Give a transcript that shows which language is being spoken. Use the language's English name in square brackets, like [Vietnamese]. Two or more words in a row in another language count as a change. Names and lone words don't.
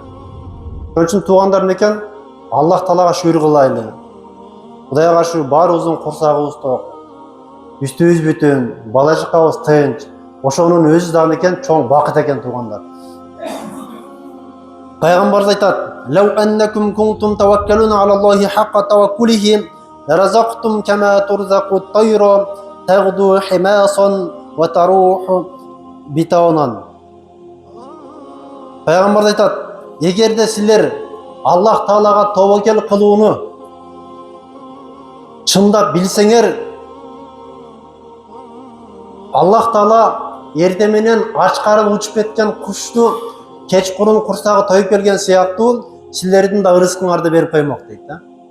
[Kyrgyz] Ошон үчүн туугандар менен Аллах Таалага шүгүр кылайлы. Кудайга шүгүр, баарыбыздын курсагыбыз ток, үстүбүз бүтүн, балачыкабыз тынч. Ошонун өзү дагы экен чоң бакыт экен туугандар. Пайгамбарыбыз айтат: [Arabic] "لو أنكم كنتم تتوكلون على الله حق توكله, لرزقتم كما ترزق الطير تغدو خماصا وتروح بطانا." [Kyrgyz] Пайгамбарыбыз айтат: "Эгерде силер Аллах Таалага тобокел кылууну чындап билсеңер, Аллах Таала эртең менен ач карын учуп кеткен кушту кечкурун курсагы тоюп келген сыяктуу силердин да рызкыңарды берип коймок" дейт да.